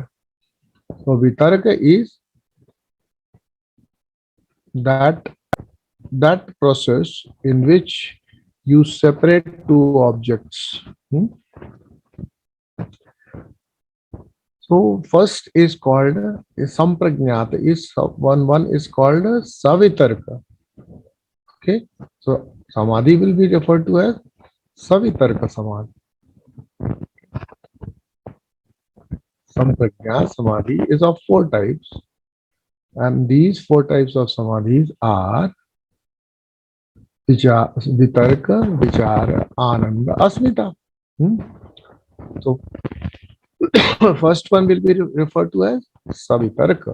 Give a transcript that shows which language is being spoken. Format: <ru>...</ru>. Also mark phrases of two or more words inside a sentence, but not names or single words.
<en>So Vitarka is that process in which you separate two objects. So first is called samprajnata. One is called savitarka. Okay, so samadhi will be referred to as</en> <sa>savitarka samadhi. Samprajna samadhi</sa> <en>is of four types, and these four types of samadhis are</en> <sa>Vitarka, Vichara, Ananda, Asmita.</sa> <en>So first one will be referred to as Savitarka.</en>